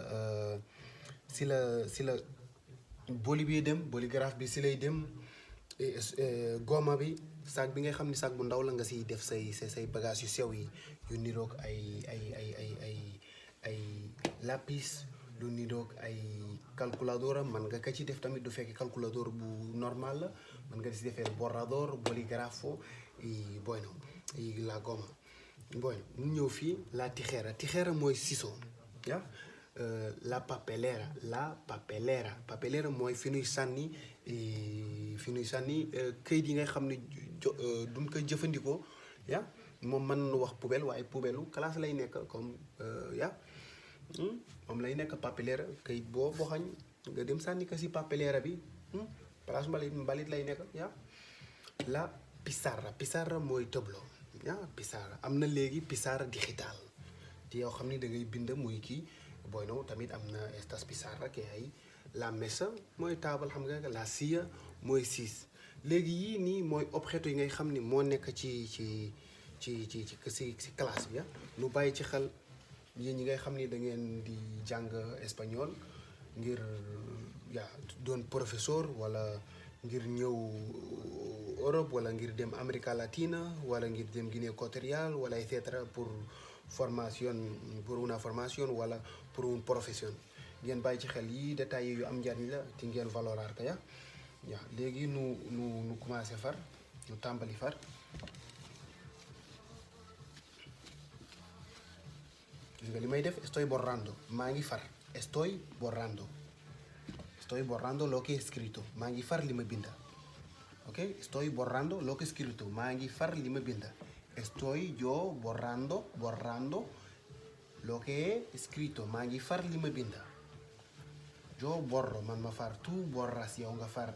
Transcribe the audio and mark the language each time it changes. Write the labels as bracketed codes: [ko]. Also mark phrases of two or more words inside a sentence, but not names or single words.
[wo] la boli bi dem bolígraphe bi si lay dem goma bi sac bi ngay xam ni sac bu ndaw la nga siy def say bagage yu sew yi yu niroog ay lapis lu niroog ay calculadora man nga ka ci def tamit du fekk calculador bu normal la man nga si defee [es] borrador bolígrafo y bueno y la goma bueno [wo] ñu ñëw fii [es] la tijera [wo] mooy ciseau ya la papelera mooy fi nuy sànni këyit yi ngay xam ne duñ ko jëfandikoo ya moom mën nañu wax poubelle waaye [fr] poubelle classe [wo] lay nekk comme ya moom lay nekk papelera këyit boo boxañ nga dem sànni ko si papelera bi place mbalit lay nekk ya [es] la pizarra [wo] mooy tableau ya pizarra am na léegi [es] pizarra digital [wo] te yow xam ni da ngay bind muy kii bueno tamit am na [es] estas pizarra que [wo] ay [es] la mesa [wo] mooy taabal xam nga [es] la silla [wo] mooy siis léegi yii nii mooy objeto yi ngay xam ni moo nekk ci classe bi nu bàyyi ci xel yéen ñi ngay xam ni da ngeen di jàng espagnol ngir doon professeur wala ngir ñëw Europe wala ngir dem Amérique latine wala ngir dem Guinée équatoriale wala [la] et cetera [wo] pour una formation wala [fr] pour une profession [wo] ngeen bàyyi ci xel yi détails yu am njariñ la te ngeen valorar ko ya léegi nu commencé nu tàmbali far nga li may def [es] estoy borrando [wo] maa ngi far [es] estoy borrando lo que he escrito [wo] maa ngi far li ma binda ok [es] estoy borrando lo que he escrito [wo] maa ngi far li ma binda [es] estoy yo borrando lo que he escrito [wo] maa ngi far li ma binda [es] yo borro [wo] man ma far [es] tu borras [wo] yow nga far